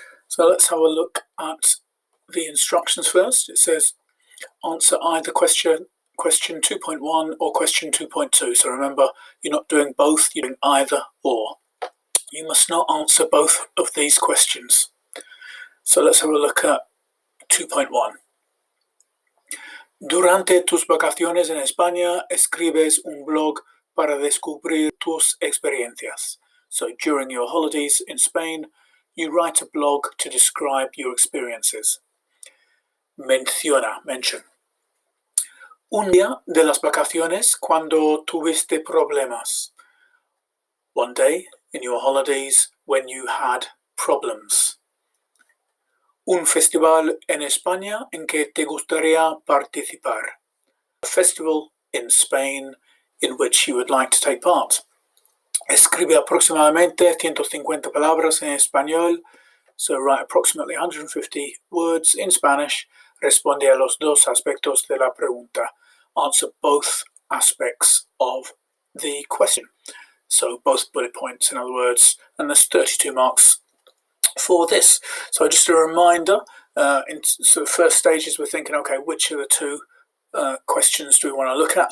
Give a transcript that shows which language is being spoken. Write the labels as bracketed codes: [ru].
[en] So let's have a look at the instructions first. It says answer either question 2.1 or question 2.2. So remember, you're not doing both, you're doing either or. You must not answer both of these questions. So let's have a look at 2.1. [es] Durante tus vacaciones en España, escribes un blog para descubrir tus experiencias. [en] So during your holidays in Spain, you write a blog to describe your experiences. Mention. [es] Un día de las vacaciones cuando tuviste problemas. [en] One day in your holidays when you had problems. [es] Un festival en España en que te gustaría participar. [en] A festival in Spain in which you would like to take part. [es] Escribe aproximadamente 150 palabras en español. [en] So write approximately 150 words in Spanish. [es] Responde a los dos aspectos de la pregunta. [en] Answer both aspects of the question. So both bullet points, in other words, and there's 32 marks for this. So just a reminder, in the first stages we're thinking, okay, which of the two questions do we want to look at?